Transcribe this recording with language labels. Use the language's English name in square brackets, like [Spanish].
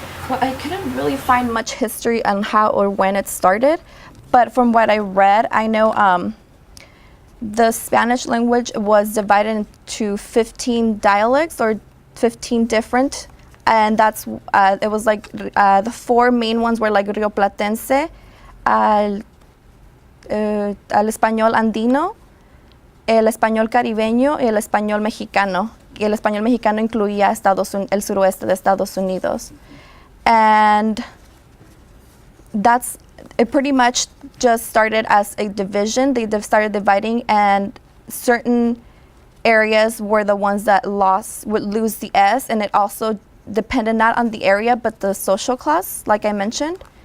[English] Well, I couldn't really find much history on how or when it started, but from what I read, I know the Spanish language was divided into 15 dialects or 15 different, and that's it was like the 4 main ones were like Rioplatense, [Spanish] al español andino, el español caribeño y el español mexicano. Y el español mexicano incluía el suroeste de Estados Unidos. [English] And it pretty much just started as a division. They started dividing, and certain areas were the ones that would lose the S, and it also depended not on the area, but the social class, like I mentioned.